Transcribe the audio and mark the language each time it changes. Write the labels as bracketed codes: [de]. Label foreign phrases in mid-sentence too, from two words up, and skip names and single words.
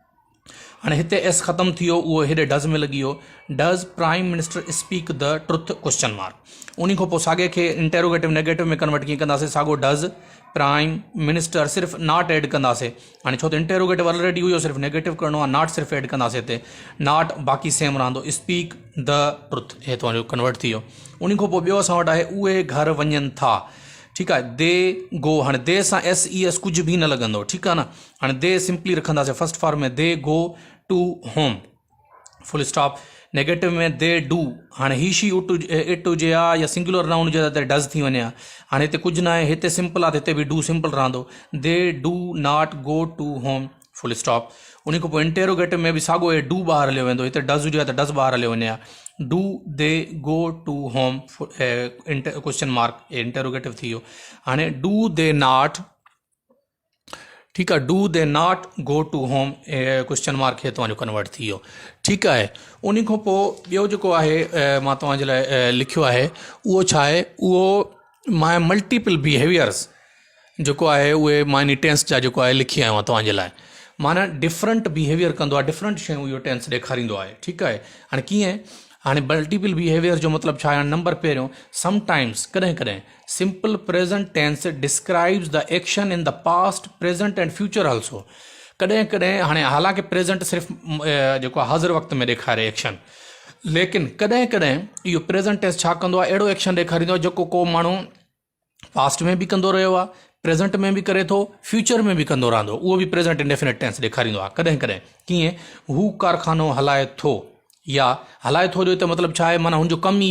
[sd] हाणे हिते एस ख़तमु थी वियो उहो हेॾे डज़ में लॻी वियो [en] does prime minister speak the truth question mark [sd] उन खां पोइ साॻे खे इंटेरोगेटिव नेगेटिव में कन्वर्ट कीअं कंदासीं साॻियो [en] does prime minister [sd] सिर्फ़ु [en] not add [sd] कंदासीं हाणे छो त [en] interrogative already [sd] हुयो सिर्फ़ु नेगेटिव करिणो आहे नॉट सिर्फ़ु ऐड कंदासीं हिते नॉट बाक़ी सेम रहंदो [en] speak the truth [sd] हे तव्हांजो कन्वर्ट थी वियो उन खां पोइ ॿियो असां वटि आहे उहे घर वञनि था ठीकु आहे [en] they go [sd] हाणे दे सां एस ई एस कुझु बि न लॻंदो ठीकु आहे न हाणे [en] they simply [sd] रखंदासीं [en] first form [sd] में [en] they go to home full stop [sd] नेगेटिव में [en] they do [sd] हाणे [en] he she it [sd] हुजे हा या [en] singular noun [sd] हुजे त डज़ थी वञे हा हाणे हिते कुझु न आहे हिते सिंपल आहे त हिते बि [en] do simple [sd] रहंदो [en] they do not go to home full stop [sd] उन खां पोइ इंटेरोगेटिव में बि साॻियो डू ॿाहिरि हलियो वेंदो हिते डज़ हुजे त डज़ ॿाहिरि हलियो वञे हा [en] do they go to home question mark [sd] इंटेरोगेटिव थी वियो हाणे [en] do they not [sd] ठीकु आहे [en] do they not go to home question mark [sd] हे तव्हांजो कन्वर्ट थी वियो ठीकु आहे उन खां पोइ ॿियो जेको आहे मां तव्हांजे लाइ लिखियो आहे उहो छा आहे उहो मां [en] multiple behaviours [sd] जेको आहे उहे मां इन टेंस जा जेको आहे लिखी आयो आहियां तव्हांजे लाइ माना [en] different behaviour [sd] कंदो आहे डिफरेंट शयूं इहो टेंस ॾेखारींदो आहे ठीकु आहे हाणे कीअं हाणे [en] multiple behaviour [sd] जो मतिलबु छा आहे नंबर पहिरियों समटाइम्स कॾहिं कॾहिं [en] simple present tense describes the action in the past present and future also [sd] कॾहिं कॾहिं हाणे हालांकि प्रेज़ेंट सिर्फ़ु जेको आहे हाज़िर वक़्त में ॾेखारे एक्शन लेकिन कॾहिं कॾहिं इहो [en] present tense [sd] छा कंदो आहे अहिड़ो एक्शन ॾेखारींदो आहे जेको को माण्हू पास्ट में बि कंदो रहियो आहे प्रेज़ेंट में बि करे थो फ्यूचर में बि कंदो रहंदो उहो बि [en] present indefinite tense [sd] ॾेखारींदो आहे कॾहिं कॾहिं कीअं हू कारखानो हलाए थो या हलाए थो जो त मतिलबु छा आहे माना हुनजो कमु ई